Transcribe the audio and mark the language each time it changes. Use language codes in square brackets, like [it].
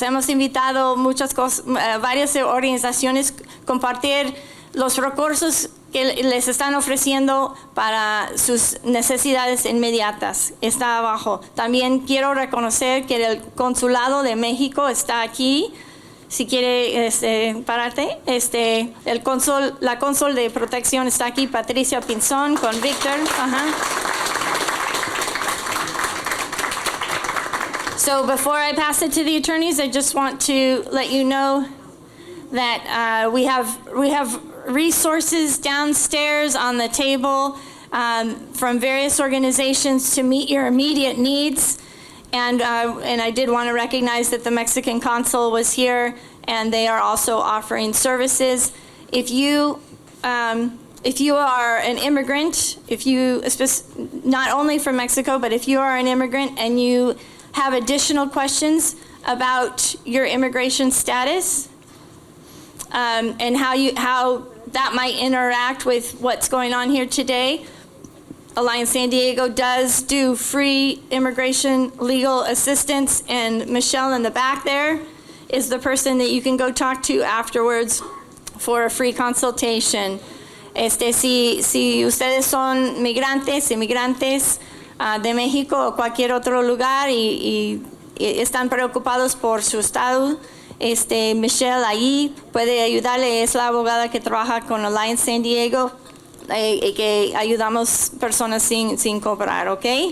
[es] Hemos invitado varias organizaciones a compartir los recursos que les están ofreciendo para sus necesidades inmediatas. Está abajo. También quiero reconocer que el Consulado de México está aquí. Si quiere pararte, la cónsul de protección está aquí, Patricia Pinzón, con Víctor. [en] So before I pass it to the attorneys, I just want to let you know that we have resources downstairs on the table from various organizations to meet your immediate needs. And I did want to recognize that the Mexican consul was here, and they are also offering services. If you are an immigrant, not only from Mexico, but if you are an immigrant and you have additional questions about your immigration status and how that might interact with what's going on here today, Alliance San Diego does do free immigration legal assistance, and Michelle in the back there is the person that you can go talk to afterwards for a free consultation. [es] Si ustedes son inmigrantes de México o cualquier otro lugar y están preocupados por su estado, Michelle ahí puede ayudarle, es la abogada que trabaja con Alliance San Diego, que ayudamos personas sin cobrar, ¿ok?